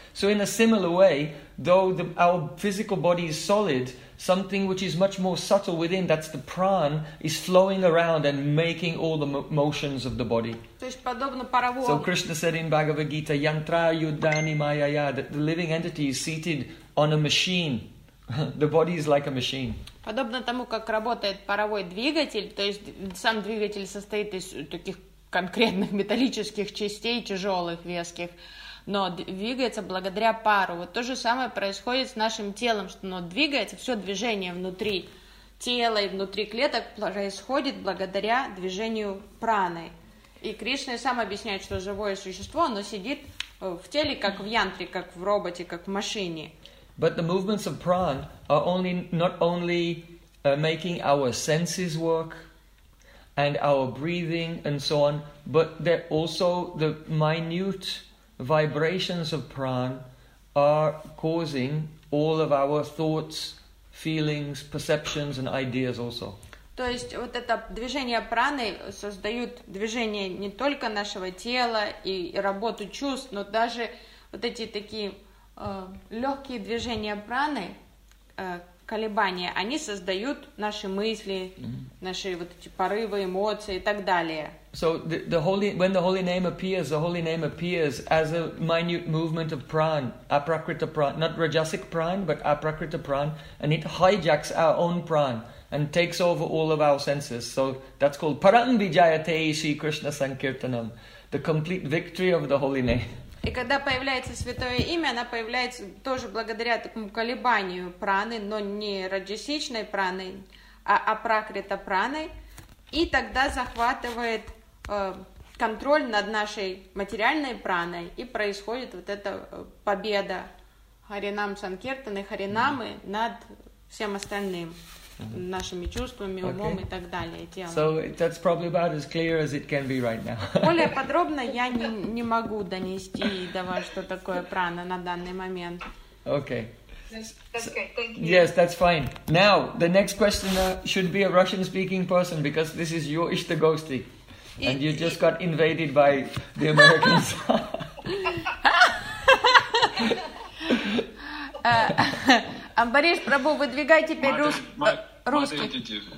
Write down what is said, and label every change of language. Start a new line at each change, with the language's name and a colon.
English: So in a similar way, though our physical body is solid, something which is much more subtle within, that's the prana, is flowing around and making all the motions of the body. So Krishna said in Bhagavad Gita,
Sanskrit: Yantra Yudani Mayaya,
English: that the living entity is seated on a machine. The body is like a machine.
Russian: Подобно тому, как работает паровой двигатель, то есть сам двигатель состоит из таких конкретных металлических частей, тяжелых, веских, но двигается благодаря пару. Вот то же самое происходит с нашим телом, что оно двигается, все движение внутри тела и внутри клеток происходит благодаря движению праны. И Кришна сам объясняет, что живое существо, оно сидит в теле, как в янтре, как в роботе, как в машине.
English: But the movements of prana are only not only making our senses work and our breathing and so on, but they're also the minute vibrations of prana are causing all of our thoughts, feelings, perceptions and ideas also.
Russian: То есть вот это движение праны создают движение не только нашего тела и работу чувств, но даже вот эти такие легкие движения праны, колебания, они создают наши мысли, mm-hmm. наши вот эти порывы, эмоции и так далее.
English: So the holy, when the holy name appears as a minute movement of prana, aprakrita prana, not rajasic prana, but aprakrita prana, and it hijacks our own prana and takes over all of our senses. So that's called
Sanskrit: param vijayate shri krishna sankirtanam,
English: the complete victory of the holy name.
Russian: И когда появляется святое имя, оно появляется тоже благодаря такому колебанию праны, но не раджасичной праны, а пракрита праны, и тогда захватывает контроль над нашей материальной праной, и происходит вот эта победа Харинам Санкиртаны, Харинамы mm-hmm. над всем остальным, mm-hmm. нашими чувствами, умом okay. и так далее, телом.
English: So that's probably about as clear as it can be right now.
Russian: Более подробно я не могу донести до вас, что такое прана на данный момент.
English: Okay. That's great. Thank you. Yes, that's fine. Now, the next questioner should be a Russian-speaking person because this is your Ishta Gosti. And you just got invaded by the Americans.
Russian: Амбариш Прабу, выдвигай теперь русский.